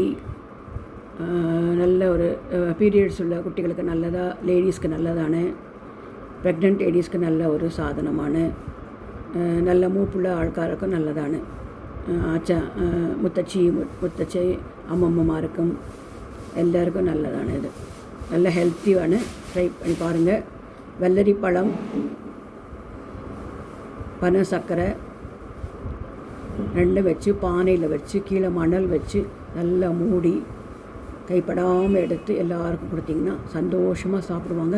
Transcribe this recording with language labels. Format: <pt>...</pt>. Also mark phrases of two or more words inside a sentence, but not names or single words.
<ml>നല്ല ഒരു പീരിയഡ്സ് ഉള്ള കുട്ടികൾക്ക് നല്ലതാണ്, ലേഡീസ്ക്ക് നല്ലതാണ്,</ml> <en>pregnant ladies</en> <ml>നല്ല ഒരു സാധനമാണ്, നല്ല മൂപ്പുള്ള ആൾക്കാർക്ക് നല്ലതാണ്. മുത്തച്ഛി അമ്മമ്മമാർക്കും എല്ലാവർക്കും നല്ലതാണ് ഇത്. നല്ല ഹെൽത്തിയാണ്, ട്രൈ</ml> <ta>பண்ணி பாருங்கள். வெள்ளரிப்பழம், பனை சர்க்கரை ரெண்டும் வச்சு பானையில் வச்சு கீழே மணல் வச்சு நல்லா மூடி கைப்படாமல் எடுத்து எல்லாருக்கும் கொடுத்திங்கன்னா சந்தோஷமாக சாப்பிடுவாங்க.</ta>